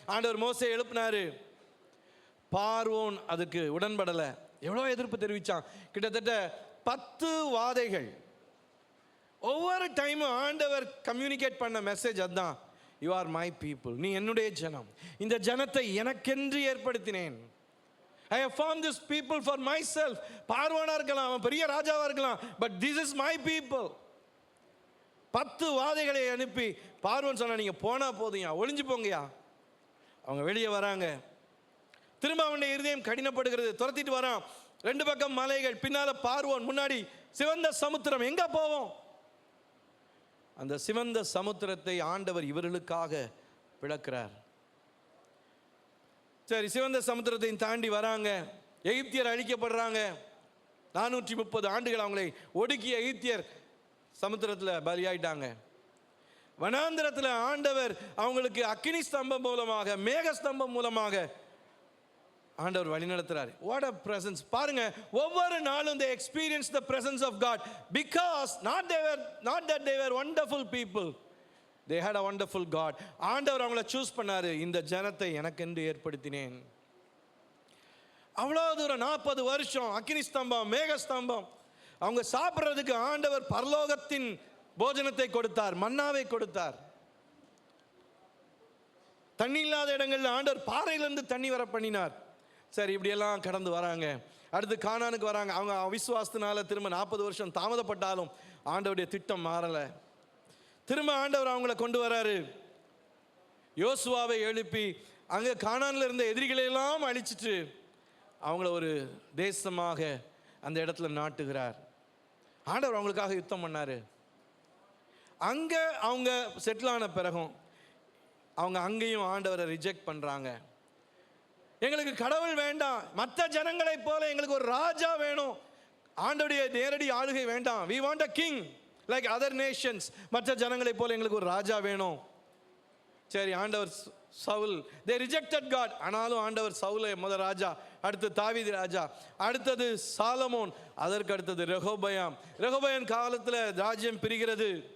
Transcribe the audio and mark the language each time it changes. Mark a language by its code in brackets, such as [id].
[ta] ஆண்டவர் மோசே எழுப்பினார். பார்வோன் அதுக்கு உடன்படலை. எவ்வளோ எதிர்ப்பு தெரிவித்தான். கிட்டத்தட்ட 10 வாதைகள். ஒவ்வொரு டைமும் ஆண்டவர் கம்யூனிகேட் பண்ண மெசேஜ் அதுதான், [en] you are my people, [ta] நீ என்னுடைய ஜனம், இந்த ஜனத்தை எனக்கென்று ஏற்படுத்தினேன். [en] I have formed this people for myself. [ta] பார்வோனா இருக்கலாம், அவன் பெரிய ராஜாவா இருக்கலாம், [en] but this is my people. [ta] 10 வாதைகளை அனுப்பி பார்வோன் சொன்னா, நீங்க போனா போதுயா, ஒளிஞ்சு போங்கயா. அவங்க வெளியே வராங்க. திரும்ப அவனுடைய இருதயம் கடினப்படுகிறது. துரத்திட்டு வரான். 2 பக்கம் மலைகள், பின்னால பார்வோன், முன்னாடி சிவந்த சமுத்திரம். எங்க போவோம்? அந்த சிவந்த சமுத்திரத்தை ஆண்டவர் இவர்களுக்காக பிளக்கிறார். சரி, சிவந்த சமுத்திரத்தை தாண்டி வராங்க. எகிப்தியர் அழிக்கப்படுறாங்க. 430 ஆண்டுகள் அவங்களை ஒடுக்கிய எகிப்தியர் சமுத்திரத்தில் பலியாயிட்டாங்க. வனாந்திரத்தில் ஆண்டவர் அவங்களுக்கு அக்கினி ஸ்தம்பம் மூலமாக, மேக ஸ்தம்பம் மூலமாக ஆண்டவர் வழி நடத்துறாரு. [en] What a presence. [ta] பாருங்க, ஒவ்வொரு நாளும் [en] they experience the presence of God because not that they were wonderful people, they had a wonderful God. [ta] ஆண்டவர் அவங்கள சூஸ் பண்ணாரு. இந்த ஜனத்தை எனக்கென்று ஏற்படுத்தினேன். அவ்வளோ தூரம் 40 வருஷம் அக்கினி ஸ்தம்பம், மேக ஸ்தம்பம். அவங்க சாப்பிட்றதுக்கு ஆண்டவர் பரலோகத்தின் போஜனத்தை கொடுத்தார், மன்னாவை கொடுத்தார். தண்ணி இல்லாத இடங்களில் ஆண்டவர் பாறையிலிருந்து தண்ணி வர பண்ணினார். சரி, இப்படியெல்லாம் கடந்து வராங்க. அடுத்து கானானுக்கு வராங்க. அவங்க அவிசுவாசத்தினால திரும்ப 40 வருஷம் தாமதப்பட்டாலும் ஆண்டவருடைய திட்டம் மாறலை. திரும்ப ஆண்டவர் அவங்கள கொண்டு வராரு. யோசுவாவை எழுப்பி அங்கே கானானில் இருந்த எதிரிகளையெல்லாம் அழிச்சிட்டு அவங்கள ஒரு தேசமாக அந்த இடத்துல நாட்டுகிறார். ஆண்டவர் அவங்களுக்காக யுத்தம் பண்ணார். அங்கே அவங்க செட்டில் ஆன பிறகும் அவங்க அங்கேயும் ஆண்டவரை ரிஜெக்ட் பண்ணுறாங்க. எங்களுக்கு கடவுள் வேண்டாம், மற்ற ஜனங்களைப் போல எங்களுக்கு ஒரு ராஜா வேணும், ஆண்டவருடைய நேரடி ஆளுகை வேண்டாம். [en] we want a king like other nations. [ta] மற்ற ஜனங்களைப் போல எங்களுக்கு ஒரு ராஜா வேணும். சரி, ஆண்டவர் சவுல், [en] they rejected God. [ta] ஆனாலும் ஆண்டவர் சவுலை முதல் ராஜா, அடுத்து தாவீது ராஜா, அடுத்தது சாலமோன், அதற்கு அடுத்தது ரெகோபயாம். ரெகோபயாம் காலத்தில் ராஜ்யம் பிரிகிறது.